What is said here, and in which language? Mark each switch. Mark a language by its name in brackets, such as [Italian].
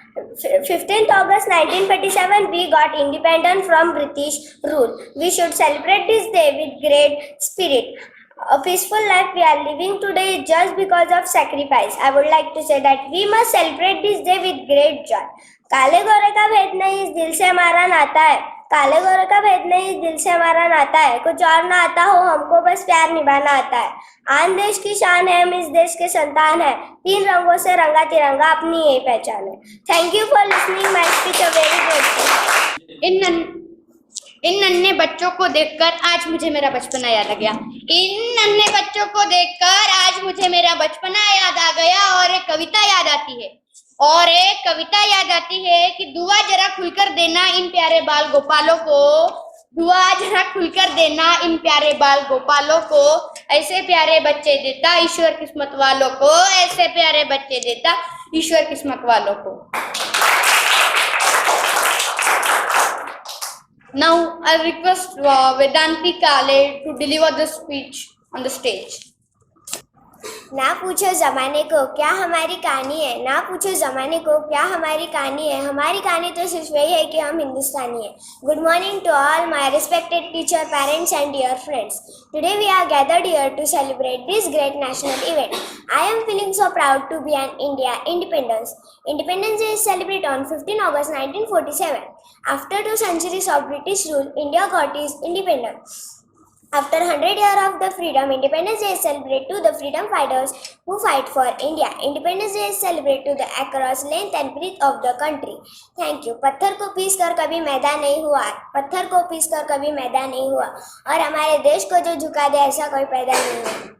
[English] 15th August 1947, we got independence from British rule. We should celebrate this day with great spirit. A peaceful life we are living today just because of sacrifice. I would like to say that we must celebrate this day with great joy. [Hindi] काले गोरे का भेद नहीं, इस दिल से हमारा नाता है. काले गोरे का भेद नहीं, इस दिल से हमारा नाता है. कुछ और ना आता हो, हमको बस प्यार निभाना आता है. आन देश की शान है, हम इस देश के संतान है. तीन रंगों से रंगा तिरंगा अपनी यही पहचान है. [English] Thank you for listening my speech. A very grateful. [Hindi] इन नन्हे बच्चों को देखकर आज मुझे मेरा बचपना याद आ गया. इन नन्हे बच्चों को देखकर आज मुझे मेरा बचपना याद आ गया और एक कविता याद आती है. और एक कविता याद आती है कि दुआ जरा खुलकर देना इन प्यारे बाल गोपालों को, दुआ जरा खुलकर देना इन प्यारे बाल गोपालों को, ऐसे प्यारे बच्चे देता ईश्वर किस्मत वालों को, ऐसे प्यारे बच्चे देता ईश्वर किस्मत वालों को. [English] Now I request Vedanti Kale to deliver the speech on the stage. [Hindi] ना पूछो जमाने को क्या हमारी कहानी है, ना पूछो जमाने को क्या हमारी कहानी है, हमारी कहानी तो सिर्फ यही है कि हम हिंदुस्तानी हैं. [English] Good morning to all my respected teacher, parents and dear friends. Today we are gathered here to celebrate this great national event. I am feeling so proud to be an India independence. Independence Day is celebrated on 15 August 1947. After 2 centuries of British rule, India got its independence. After 100 years of the freedom, Independence Day is celebrated to the freedom fighters who fight for India. Independence Day is celebrated to the across length and breadth of the country. Thank you. [Hindi] पत्थर को piece कर कभी मैदान नहीं हुआ, पत्थर को piece कर कभी मैदान नहीं हुआ, और हमारे देश को जो झुका दे ऐसा कोई पैदा नहीं हुआ.